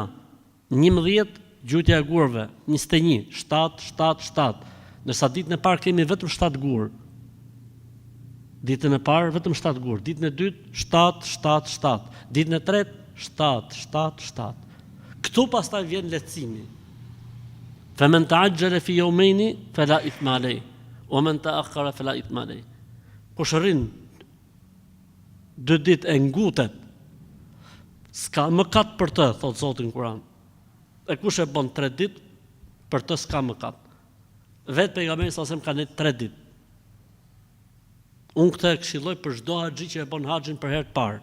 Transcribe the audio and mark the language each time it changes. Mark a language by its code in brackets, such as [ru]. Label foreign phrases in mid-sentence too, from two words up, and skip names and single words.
[sq] 11 gjutja e gurëve, 21, 7, ndërsa ditën e parë kemi vetëm 7 gurë. Ditën e parë vetëm 7 gurë, ditën e dytë 7, ditën e tretë 7. Këtu pastaj vjen lehtësimi. [ar] فمن تعجل في يومين فلا إثم عليه، ومن تأخر فلا إثم عليه. [sq] Kush rrin 2 ditë e ngutet, s'ka mëkat për të, thot Zoti në Kur'an. E kush e bën 3 ditë, për të s'ka mëkat. Vetë pejgamberi sa sem ka ne 3 ditë. Unë këtë e këshilloj për çdo haxhi që e bën haxhin për herë të parë.